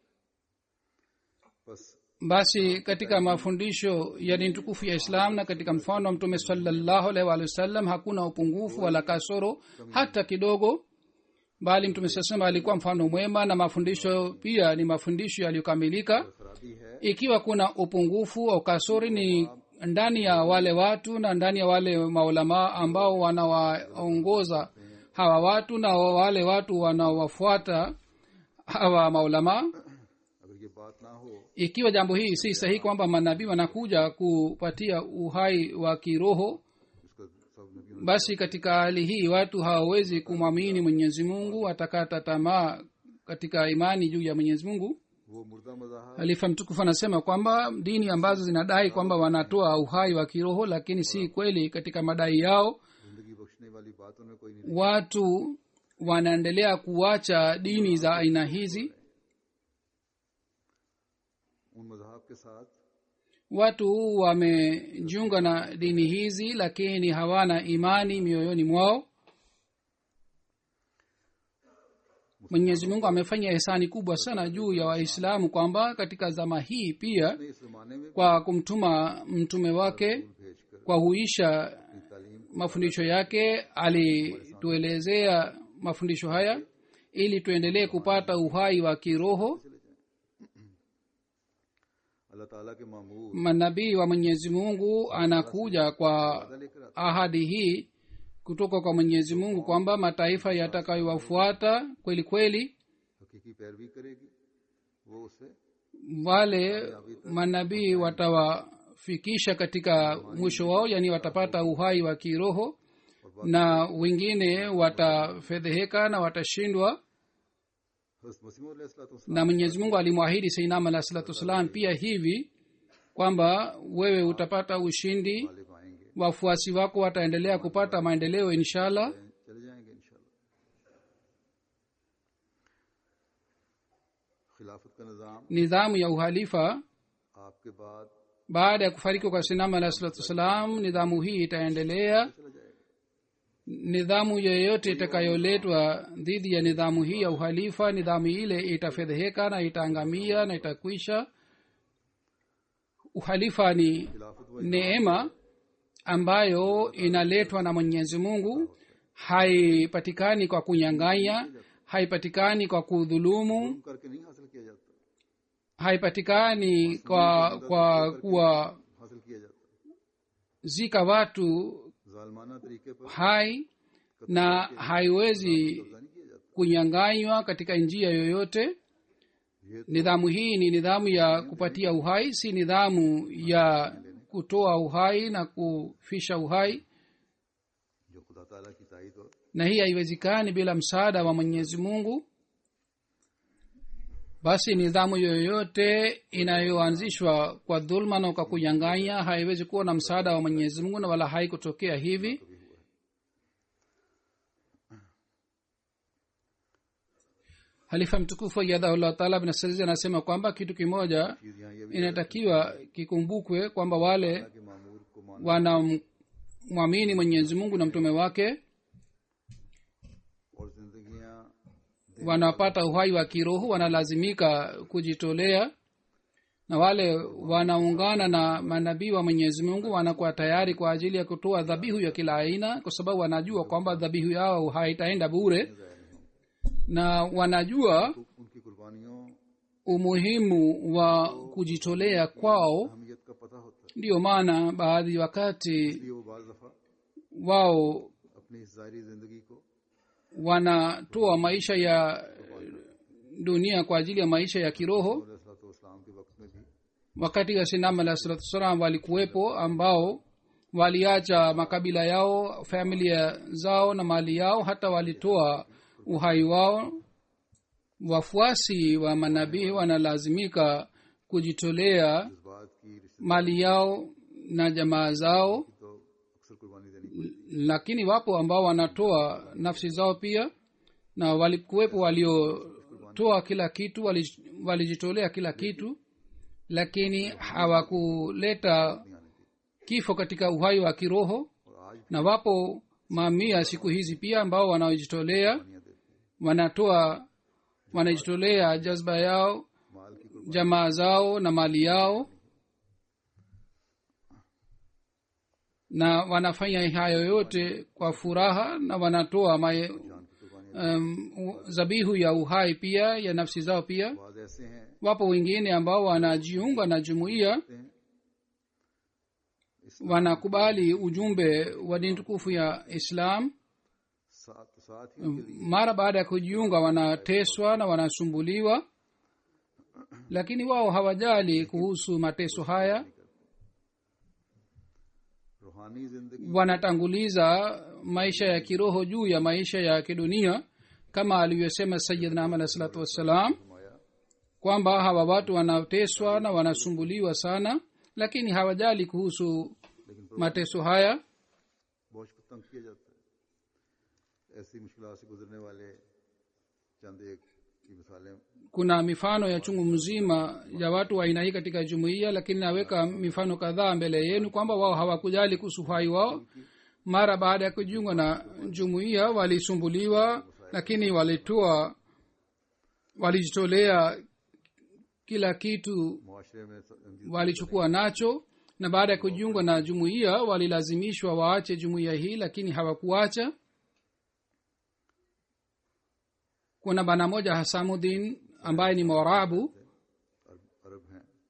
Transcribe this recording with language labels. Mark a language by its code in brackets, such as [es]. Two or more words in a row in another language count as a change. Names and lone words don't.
[ur] بس [sw] basi katika mafundisho ya dini tukufu ya islam na katika mfano wa mtume [ar] صلى الله عليه وسلم [sw] hakuna upungufu wala kasoro hata kidogo bali mtume sasema alikuwa mfano mwema na mafundisho pia ni mafundisho yaliyokamilika [ur] خرابی ہے [sw] ikiwa kuna upungufu au kasori ni ndani ya wale watu na ndani ya wale maulamaa ambao wanawaongoza hawa watu na wale watu wanawafuata hawa maulamaa [ur] اگر یہ بات نہ ہو [sw] ikiwa jambo hii si sahihi kwamba manabii wanakuja kupatia uhai wa kiroho [ur] اس کا سب نبی [sw] basi katika hali hii watu hawawezi kumwamini mwenyezi mungu watakata tamaa katika imani juu ya mwenyezi mungu [ur] وہ مردہ مذاہب [sw] halifa mtukufu anasema kwamba dini ambazo zinadai kwamba wanatoa uhai wa kiroho lakini si kweli katika madai yao [ur] زندگی بخشنے والی باتوں میں کوئی نہیں [sw] watu wanaendelea kuacha dini za aina hizi [ur] ان مذاہب کے ساتھ [sw] watu wamejiunga na dini hizi lakini hawana imani mioyoni mwao mwenyezi mungu amefanya ihsani kubwa sana juu ya waislamu kwamba katika zama hii pia [ur] اس زمانے میں [sw] kwa kumtuma mtume wake [ur] بھیج کر [sw] kwa huisha [ur] تعلیم [sw] mafundisho yake alituelezea mafundisho haya ili tuendelee kupata uhai wa kiroho [ur] اللہ تعالیٰ کے مامور [sw] manabii wa mwenyezi mungu anakuja kwa [ur] لے کر آتے [sw] ahadi hii kutoka kwa mwenyezi mungu kwamba mataifa yatakayowafuata kweli kweli [ur] حقیقی پیروی کرے گی وہ اسے [sw] wale manabii watawafikisha katika mwisho wao yani watapata uhai wa kiroho na wengine watafedheheka na watashindwa [ur] حضرت مسیح علیہ الصلوٰۃ [sw] na mwenyezi mungu alimwahidi seinam [ar] عليه الصلاة والسلام [sw] pia hivi kwamba wewe utapata ushindi [ur] والے پائیں گے [sw] wafuasi wako wataendelea kupata maendeleo inshallah [ur] چلے جائیں گے ان شاء اللہ خلافت کا نظام [sw] nidhamu ya uhalifa [ur] آپ کے بعد [sw] baada ya kufariki kwa seinam [ar] عليه الصلاة والسلام [sw] nidhamu hii itaendelea [ur] چلا جائے گا [sw] nidhamu yoyote itakayoletwa dhidi ya nidhamu hii ya uhalifa nidhamu ile itafedheheka na itaangamia na itakwisha uhalifa ni [ur] خلافت و [sw] neema ambayo inaletwa na mwenyezi mungu haipatikani kwa kunyang'anya haipatikani kwa kudhulumu [ur] ظلم کر کے نہیں حاصل کیا جاتا [sw] haipatikani kwa kuwa [ur] حاصل کیا جاتا [sw] zika watu [ur] ظالمانہ طریقے پر [sw] hai na haiwezi [ur] قبضہ نہیں کیا جاتا [sw] kunyang'anywa katika njia yoyote [ur] یہ [sw] nidhamu hii ni nidhamu ya kupatia uhai si nidhamu ya kutoa uhai na kufisha uhai [ur] جو خدا تعالیٰ کی تائید اور [sw] na hii haiwezekani bila msaada wa mwenyezi mungu basi nidhamu yoyote inayoanzishwa kwa dhulma na kwa kunyang'anya haiwezi kuwa na msaada wa mwenyezi mungu na wala haikutokea hivi halifa mtukufu [ar] أيده الله تعالى بنصره العزيز [sw] anasema kwamba kitu kimoja [ur] چیز یہاں یہ بھی [sw] inatakiwa kikumbukwe kwamba wale [ur] کہ مامور کو مان [sw] wanamwamini mwenyezi mungu na mtume wake [ur] اور زندگیاں [sw] wanapata uhai wa kiroho wanalazimika kujitolea na wale wanaungana na manabii wa mwenyezi mungu wanakuwa tayari kwa ajili ya kutoa dhabihu ya kila aina kwa sababu wanajua kwamba dhabihu yao haitaenda bure na wanajua [ur] ان کی قربانیوں [sw] umuhimu wa kujitolea kwao. [ur] اہمیت کا پتا ہوتا ہے, [sw] ndiyo maana baadhi wakati [ur] اس لیے وہ بعض دفعہ [sw] wao [ur] اپنی اس ظاہری زندگی کو [sw] wanatoa maisha ya dunia kwa ajili ya maisha ya kiroho. [ur] اسلام کے وقت میں بھی [sw] wakati wa sinam [ar] عليه الصلاة والسلام [sw] walikuwepo ambao waliacha makabila yao, familia zao na mali yao, hata walitoa uhai wao. wafuasi wa manabii wanalazimika kujitolea [ur] اس بات کی [sw] mali yao na jamaa zao, [ur] تو اکثر قربانی دینی پڑتی [sw] lakini wapo ambao wanatoa nafsi zao pia, na walikuwepo waliotoa kila kitu, walijitolea kila kitu, lakini hawakuleta kifo katika uhai wa kiroho. [ur] اور آج [sw] na wapo mamia siku hizi pia ambao wanaojitolea, [ur] دنیا دیتی [sw] wanajitolea jazba yao, [ur] مال کی [sw] jamaa zao na mali yao, na wanafanya hayo yote kwa furaha, na wanatoa [ur] جان کی قربانی [sw] zabihu ya uhai pia ya nafsi zao pia. [ur] بعض ایسے ہیں [sw] wapo wengine ambao wanajiunga na jumuiya, wanakubali ujumbe wa dini tukufu ya islam. [ur] ساتھ ہی ان کے لیے [sw] mara baada ya kujiunga wanateswa na wanasumbuliwa, lakini wao hawajali kuhusu mateso haya. [ur] روحانی زندگی [sw] wanatanguliza maisha ya kiroho juu ya maisha ya kidunia, kama alivyosema sayidna ahmad [ar] عليه الصلاة والسلام [ur] فرمایا, [sw] kwamba hawa watu wanateswa na wanasumbuliwa sana, lakini hawajali kuhusu mateso haya. [ur] بوجھ کو تنگ کیا جاتا ہے. ایسی مشکلات سے گزرنے والے چند ایک کی مثالیں [sw] kuna mifano ya chungu mzima ya watu wa aina hii katika jumuiya, lakini naweka mifano kadhaa mbele yenu kwamba wao hawakujali kuhusu uhai wao. mara baada ya kujiunga na jumuiya walisumbuliwa, lakini walijitolea kila kitu [ur] معاشرے میں [sw] walichukua nacho, na baada ya kujiunga na jumuiya walilazimishwa waache jumuiya hii, lakini hawakuacha. kuna bana moja hasamuddin ambaye ni mwarabu, [ur] عرب ہیں,